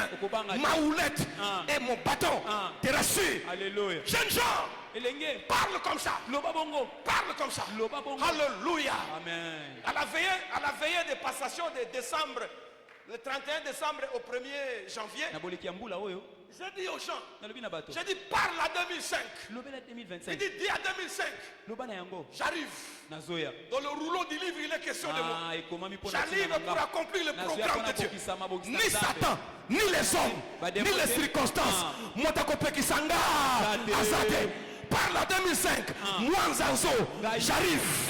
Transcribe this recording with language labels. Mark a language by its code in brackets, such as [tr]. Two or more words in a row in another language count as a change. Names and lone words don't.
[ln] Okobanga te. [fr] Ma houlette Ah. et mon bâton Ah. te rassurent. alléluia Jeunes gens, [ln] Elenge. [fr] Parle comme ça. [ln] Loba bongo. [fr] Parle comme ça. [ln] Loba bongo. [fr] Alléluia. Amen. À la veillée de passation de décembre, le 31 décembre au 1er janvier, [ln] Na boleki ya mbula oyo. [fr] j'ai dit aux gens, [ln] Nalobi na bato. [fr] j'ai dit parle à 2005. [ln] Lobela [fr] Il 2025. dit dis à 2005, [ln] Loba na yango. [fr] j'arrive. [ln] Nazoya. [fr] Dans le rouleau du livre, il est question de moi. [ln] Ah, ekomami pona [fr] J'arrive pour accomplir le programme de Dieu. Ni Satan, ni les hommes, ni les circonstances. [ln] Motako Kisanga, Azade. [fr] Parle à 2005, moi Zanzo, j'arrive.